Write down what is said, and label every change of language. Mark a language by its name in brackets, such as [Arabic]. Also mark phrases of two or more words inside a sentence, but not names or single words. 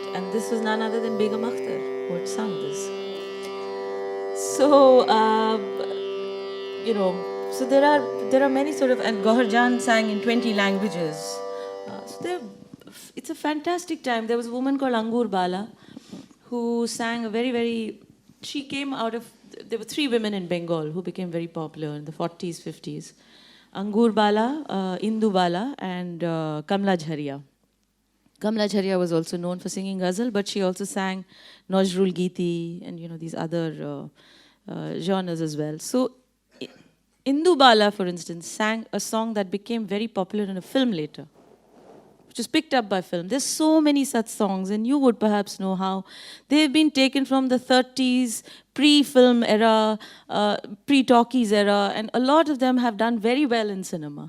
[English] And this was none other than Begum Akhtar who had sung this. So, so there are many sort of, and Gohar Jan sang in 20 languages. It's a fantastic time. There was a woman called Angur Bala who sang a very, very, she came out of, there were 3 women in Bengal who became very popular in the 40s, 50s. Angur Bala, Indu Bala, and Kamla Jharia. Kamla Jharia was also known for singing ghazal, but she also sang Nazrul Geeti and these other genres as well. So Indu Bala, for instance, sang a song that became very popular in a film later, which was picked up by film. There's so many such songs, and you would perhaps know how they've been taken from the 30s, pre-film era, pre-talkies era, and a lot of them have done very well in cinema.